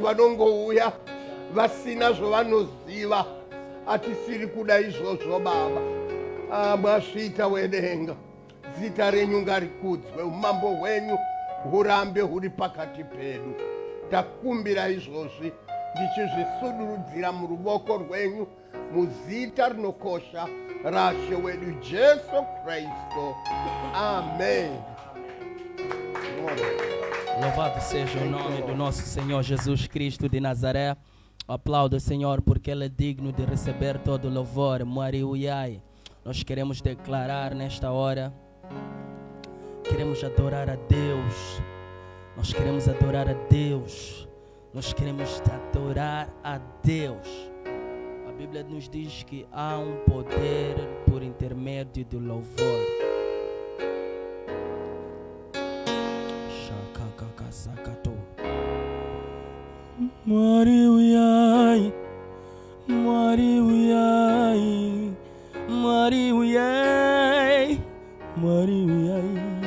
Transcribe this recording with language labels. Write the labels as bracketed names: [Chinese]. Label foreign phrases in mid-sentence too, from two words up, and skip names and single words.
[Shona] vanongouya vasina zvavanoziva atisiri kuda izvozvo baba mwasvita wedenga zita renyu ngarikudzwe umambo hwenyu hurambe huri pakati pedu takumbira izvozvi ndichizvisudurudzira muruboko rwenyu muzita rinokosha rashe wedu Jesu Kristo amen. [Portuguese] Louvado seja o nome do nosso Senhor Jesus Cristo de Nazaré. Aplaudo o Senhor porque Ele é digno de receber todo o louvor. Mariuiai. Nós queremos declarar nesta hora, queremos adorar a Deus. Nós queremos adorar a Deus. Nós queremos adorar a Deus. A Bíblia nos diz que há um poder por intermédio do louvor. Mariuiai, Mariuiai, Mariuiai, Mariuiai,